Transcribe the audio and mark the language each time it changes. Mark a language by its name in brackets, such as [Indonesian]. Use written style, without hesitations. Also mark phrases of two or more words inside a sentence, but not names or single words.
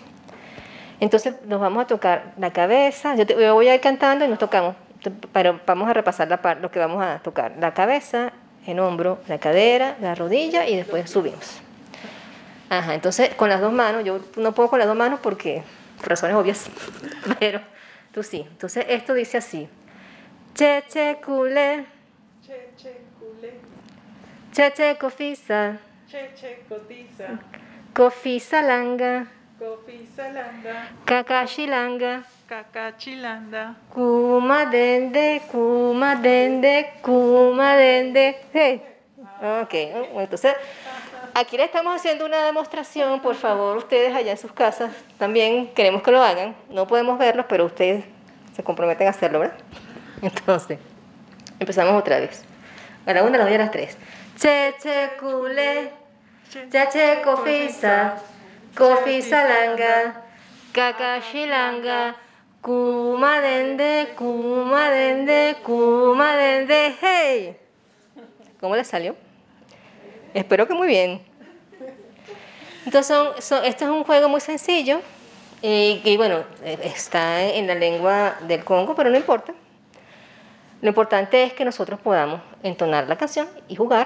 [Spanish] Entonces nos vamos a tocar la cabeza, yo voy a ir cantando y nos tocamos, pero vamos a repasar lo que vamos a tocar: la cabeza, el hombro, la cadera, la rodilla y después subimos. Ajá, entonces con las dos manos, yo no puedo con las dos manos porque, por razones obvias, pero tú sí. Entonces esto dice así: [Akan] che che culé, Che, che, culé. che che cofisa, Che, che, cotiza. cofisa langa, Cofizalanda. kakashilanga, Cacachilanda. kuma dende, kuma dende, kuma dende. Hey. [Spanish] Ok, entonces aquí le estamos haciendo una demostración. Por favor, ustedes allá en sus casas también queremos que lo hagan. No podemos verlos, pero ustedes se comprometen a hacerlo, ¿verdad? Entonces, empezamos otra vez. A la una, a las dos y a las tres. [Akan] Che, che, culé, che, che, cofisa, cofisa langa, kakashilanga, kuma dende, kuma dende, kuma dende, hey. [Spanish] ¿Cómo les salió? Espero que muy bien. Entonces, este es un juego muy sencillo y bueno, está en la lengua del Congo, pero no importa. Lo importante es que nosotros podamos entonar la canción y jugar.